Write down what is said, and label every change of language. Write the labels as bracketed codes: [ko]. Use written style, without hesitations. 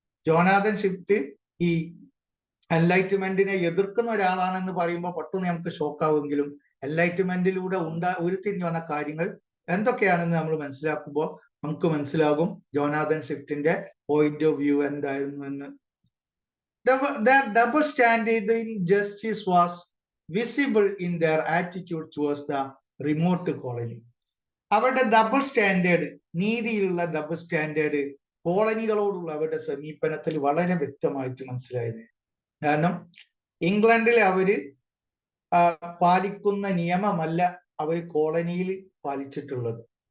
[ml] Jonathan Swift ഈ എൻലൈറ്റ്മെന്റിനെ എതിർക്കുന്ന ഒരാളാണെന്ന് പറയുമ്പോൾ പെട്ടെന്ന് നമുക്ക് ഷോക്കാവുമെങ്കിലും എൻലൈറ്റ്മെന്റിലൂടെ ഉരുത്തിരിഞ്ഞു വന്ന കാര്യങ്ങൾ എന്തൊക്കെയാണെന്ന് നമ്മൾ മനസ്സിലാക്കുമ്പോൾ നമുക്ക് മനസ്സിലാകും ജോനാഥൻ സ്വിഫ്റ്റിന്റെ പോയിന്റ് ഓഫ് വ്യൂ എന്തായിരുന്നു എന്ന്. [en] The double standard in justice was visible in their attitude towards the remote colony. [ml] അവരുടെ ഡബിൾ സ്റ്റാൻഡേർഡ്, നീതിയിലുള്ള ഡബിൾ സ്റ്റാൻഡേർഡ് കോളനികളോടുള്ള അവരുടെ സമീപനത്തിൽ വളരെ വ്യക്തമായിട്ട് മനസ്സിലായിരുന്നു. കാരണം ഇംഗ്ലണ്ടിൽ അവര് പാലിക്കുന്ന നിയമമല്ല അവർ കോളനിയിൽ പാലിച്ചിട്ടുള്ളത്.